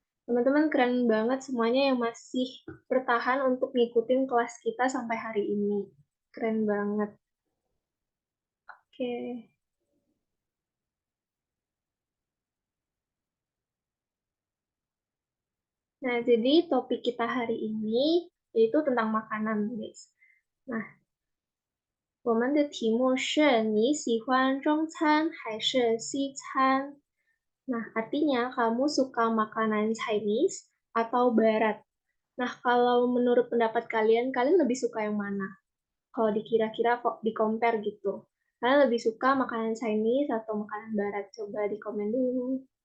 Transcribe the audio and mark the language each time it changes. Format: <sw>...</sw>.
<id>Teman-teman keren banget semuanya yang masih bertahan untuk ngikutin kelas kita sampai hari ini. Keren banget. Oke. Nah, jadi topik kita hari ini yaitu tentang makanan, guys.</id> <zh>Nah, 我们的题目是你喜欢中餐还是西餐?</zh> <id>Nah, artinya kamu suka makanan Chinese atau Barat? Nah, kalau menurut pendapat kalian, kalian lebih suka yang mana? Kalau dikira-kira kok di-compare gitu. Kalian lebih suka makanan Chinese atau makanan Barat? Coba di komen dulu.</id>